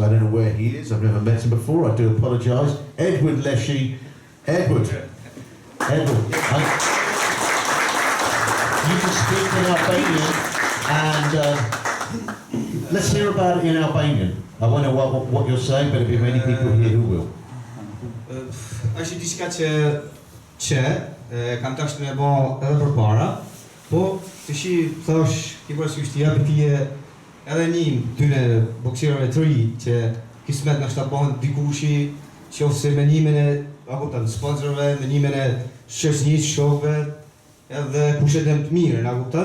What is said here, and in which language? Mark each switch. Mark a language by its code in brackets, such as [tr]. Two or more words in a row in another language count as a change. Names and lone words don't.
[en] I don't know where he is, I've never met him before, I do apologise. Edward Leshy. Edward. You can speak in Albanian, and let's hear about it in Albanian. I wonder what you're saying, but there'll be many people here who will. [sq] Është diçka që kam tash me bë edhe përpara, po tash thash ti parasysh të japë ti edhe një dyne bokserëve të ri që kismet na shtabohen dikushi qofse me nimin e apo të sponsorëve, me nimin e shoqënisë, shokëve, edhe kushtetem të mirë, na kupton?